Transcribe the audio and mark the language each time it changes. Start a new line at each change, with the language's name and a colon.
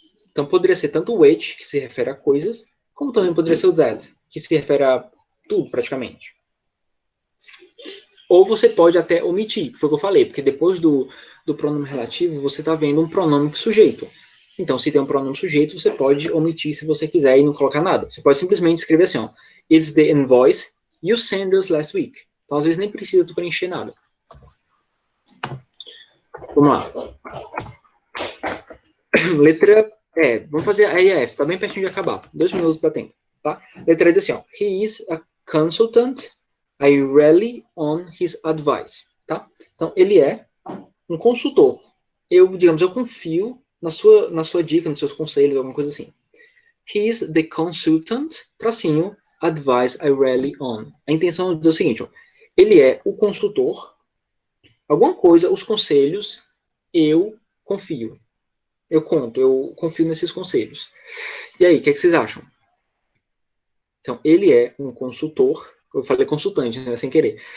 Portuguese: Então, poderia ser tanto o which, que se refere a coisas, como também poderia ser o that, que se refere a tudo, praticamente. Ou você pode até omitir, que foi o que eu falei, porque depois do pronome relativo, você está vendo um pronome sujeito. Então, se tem um pronome sujeito, você pode omitir se você quiser e não colocar nada. Você pode simplesmente escrever assim, ó.
English: It's the invoice you sent us last week.
Portuguese: Então, às vezes, nem precisa tu preencher nada. Vamos lá. Letra E. Vamos fazer a EF. Tá bem pertinho de acabar. 2 minutos dá tempo. Tá? Letra E diz assim, ó.
English: He is a consultant. I rely on his advice. Tá?
Portuguese: Então, ele é um consultor. Eu confio na sua dica, nos seus conselhos, alguma coisa assim.
English: He is the consultant,
Portuguese: tracinho,
English: advice I rely on.
Portuguese: A intenção é dizer o seguinte, ó. Ele é o consultor, alguma coisa, os conselhos, eu confio. Eu confio nesses conselhos. E aí, o que vocês acham? Então, ele é um consultor, eu falei consultante, né, sem querer.